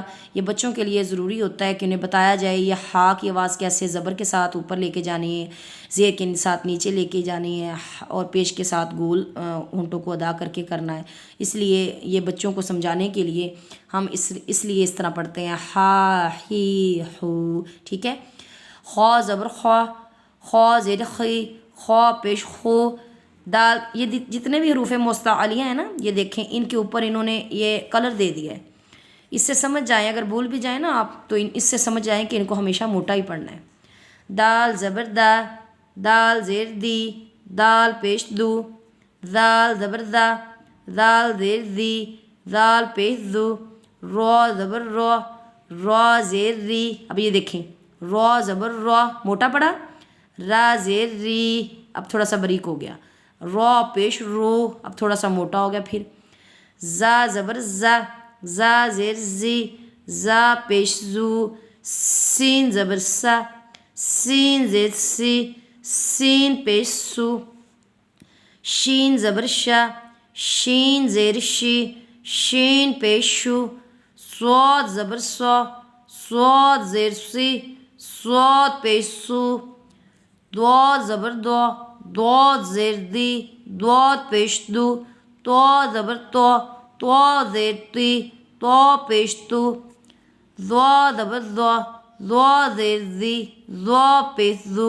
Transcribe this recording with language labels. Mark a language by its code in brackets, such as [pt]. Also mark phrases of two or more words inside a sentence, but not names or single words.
[ur] یہ بچوں کے لیے ضروری ہوتا ہے کہ انہیں بتایا جائے یہ ہا کی آواز کیسے زبر کے ساتھ اوپر لے کے جانی ہے، زیر کے ساتھ نیچے لے کے جانی ہے، اور پیش کے ساتھ گول ہونٹوں کو ادا کر کے کرنا ہے۔ اس لیے یہ بچوں کو سمجھانے کے لیے ہم اس لیے اس طرح پڑھتے ہیں ہا ہی ہو، ٹھیک ہے۔ خو زبر خو، خو زیر خی، خو پیش خو۔ دال، یہ جتنے بھی حروف مستعلیہ ہیں نا، یہ دیکھیں ان کے اوپر انہوں نے یہ کلر دے دیا ہے، اس سے سمجھ جائیں، اگر بھول بھی جائیں نا آپ تو اس سے سمجھ جائیں کہ ان کو ہمیشہ موٹا ہی پڑھنا ہے۔ دال زبر دا، دال زیر دی، دال پیش دو، دال زبر دا، دال زیر دی، دال پیش دو۔ رو زبر رو، رو زیر ری۔ اب یہ دیکھیں رو زبر رو، موٹا پڑا، را زیر ری، اب تھوڑا سا باریک ہو گیا، رو پیش رو، اب تھوڑا سا موٹا ہو گیا۔ پھر زا زبر زا، زا زیر زی، زا پیش زو۔ سین زبر سا، سین زیر سی، سین پیش سو، شین زبر شا، شین زیر شی، شین پیش شو، صاد زبر سو، صاد زیر سی، صاد پیش سو، ضاد زبر دو، ضاد زیر دی، ضاد پیش دو، تو زبر تو زیر تی، تو پیش تو، ضا زبر ضا، ضا زیر زی، ضا پیش زو۔